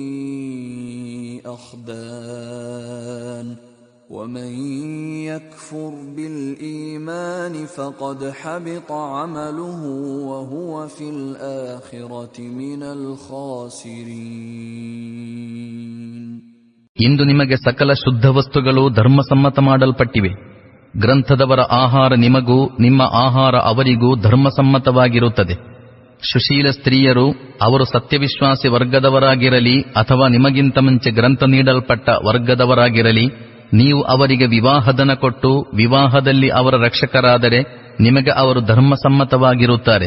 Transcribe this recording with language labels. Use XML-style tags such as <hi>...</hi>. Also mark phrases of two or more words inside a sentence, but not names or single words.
<ar>أخدان ومن يكفر بالإيمان فقد حبط عمله وهو في الآخرة من الخاسرين.</ar> <kn>ಇಂದು ನಿಮಗೆ ಸಕಲ ಶುದ್ಧ ವಸ್ತುಗಳು ಧರ್ಮಸಮ್ಮತ ಮಾಡಲ್ಪಟ್ಟಿವೆ. ಗ್ರಂಥದವರ ಆಹಾರ ನಿಮಗೂ ನಿಮ್ಮ ಆಹಾರ ಅವರಿಗೂ ಧರ್ಮಸಮ್ಮತವಾಗಿರುತ್ತದೆ. ಸುಶೀಲ ಸ್ತ್ರೀಯರು, ಅವರು ಸತ್ಯವಿಶ್ವಾಸಿ ವರ್ಗದವರಾಗಿರಲಿ ಅಥವಾ ನಿಮಗಿಂತ ಮುಂಚೆ ಗ್ರಂಥ ನೀಡಲ್ಪಟ್ಟ ವರ್ಗದವರಾಗಿರಲಿ, ನೀವು ಅವರಿಗೆ ವಿವಾಹಧನ ಕೊಟ್ಟು ವಿವಾಹದಲ್ಲಿ ಅವರ ರಕ್ಷಕರಾದರೆ ನಿಮಗೆ ಅವರು ಧರ್ಮಸಮ್ಮತವಾಗಿರುತ್ತಾರೆ.</kn>